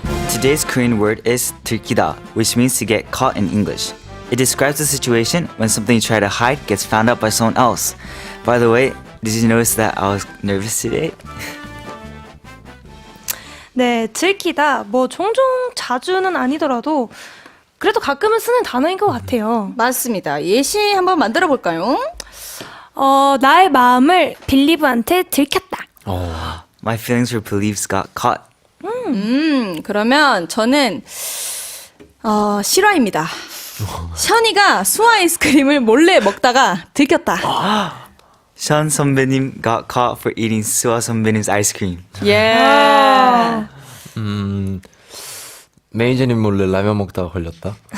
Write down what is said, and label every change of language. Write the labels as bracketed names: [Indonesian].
[English] Today's Korean word is 들키다, which means to get caught in English. It describes a situation when something you try to hide gets found out by someone else. By the way, did you notice that I was nervous today? [Korean] 네, 들키다. 뭐 종종 자주는 아니더라도 그래도 가끔은 쓰는 단어인 것 같아요. 맞습니다. 예시 한번 만들어 볼까요? 나의 마음을 빌리브한테 들켰다. [English] My feelings or beliefs got caught. [Korean] 그러면 저는 실화입니다. 션이가 수아 아이스크림을 몰래 먹다가 들켰다. [English] Sean 선배님 got caught for eating 수아 선배님's ice cream. [Korean] 예. 매니저님 몰래 라면 먹다가 걸렸다.